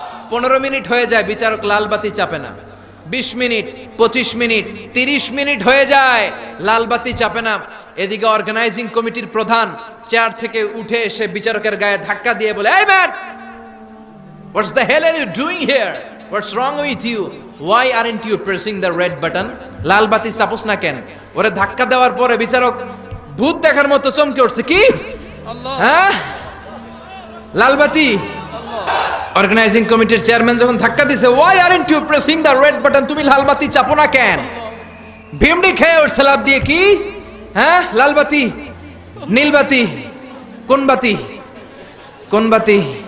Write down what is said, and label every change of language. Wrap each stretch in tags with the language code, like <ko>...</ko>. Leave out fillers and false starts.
<bn>15 minute হয়ে যায়, বিচারক লালবাতি চাপে না। 20 মিনিট, 25 মিনিট, 30 মিনিট হয়ে যায়, লালবাতি চাপে না। এদিকে অর্গানাইজিং কমিটির প্রধান চেয়ার থেকে উঠে এসে বিচারকের গায়ে ধাক্কা দিয়ে বলে, এই man,</bn> <en>What's the hell are you doing here? What's wrong with you? Why aren't you pressing the red button?</en> <bn>লাল বাতি চাপোস না কেন? ওরে ধাক্কা দেওয়ার পরে বিচারক ভূত দেখার মতো চমকে উঠছে। কি? আল্লাহ, হ্যাঁ, লাল বাতি। আল্লাহ। অর্গানাইজিং কমিটির চেয়ারম্যান যখন ধাক্কা দিছে,</bn> <en>why aren't you pressing the red button,</en> <bn>তুমি লাল বাতি চাপো না কেন? ভিমডি খেয়ে ওর সালাদ দিয়ে কি, হ্যাঁ লাল বাতি নীল বাতি, কোন বাতি কোন বাতি?</bn>